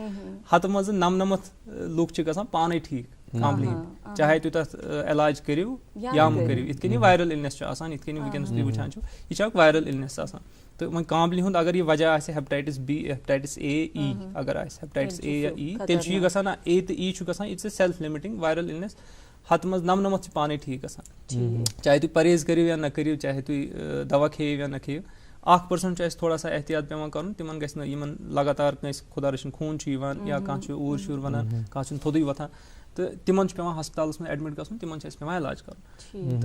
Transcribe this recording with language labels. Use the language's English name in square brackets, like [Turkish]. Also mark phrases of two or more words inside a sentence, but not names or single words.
[Kashmiri] ہتہٕ منٛز 99 لُکھ چھِ گژھان پانے ٹھیٖک کاملہِ ہٕنٛدۍ, چاہے تُہۍ تتھ علاج کٔرِو یا مہٕ کٔرِو. یِتھ کٔنۍ یہِ [English] viral illness [Kashmiri] چھُ آسان, یِتھ کٔنۍ وٕنکٮ۪نس تُہۍ وٕچھان چھِو, یہِ چھِ اکھ [English] viral illness [Kashmiri] آسان. تہٕ وۄنۍ کامبلہِ ہُنٛد اگر یہِ وجہ آسہِ ہیپٹائٹس بی, ہیپٹائٹس اے, ای اگر آسہِ ہیپٹائٹس اے یا ای, تیٚلہِ چھُ یہِ گژھان اے تہٕ ای چھُ گژھان, [English] it's a self limiting viral illness. [Kashmiri] ہتھ منٛز 99 چھِ پانے ٹھیٖک گژھان, چاہے تُہۍ پرہیز کٔرِو یا نہ کٔرِو, چاہے تُہۍ دوا کھیٚیِو یا نہ کھیٚیِو. 1% چھُ اَسہِ تھوڑا سا احتیاط پیٚوان کَرُن, تِمن گژھِ نہٕ یِمن لگاتار کٲنٛسہِ خۄدا رٔچھِنۍ خوٗن چھُ یِوان یا کانٛہہ چھُ اوٗر شوٗر وَنان, کانٛہہ چھُنہٕ تھوٚدُے وۄتھان, تہٕ تِمن چھُ پیٚوان ہسپتالس منٛز ایڈمِٹ گژھُن, تِمن چھُ اَسہِ پیٚوان علاج کَرُن.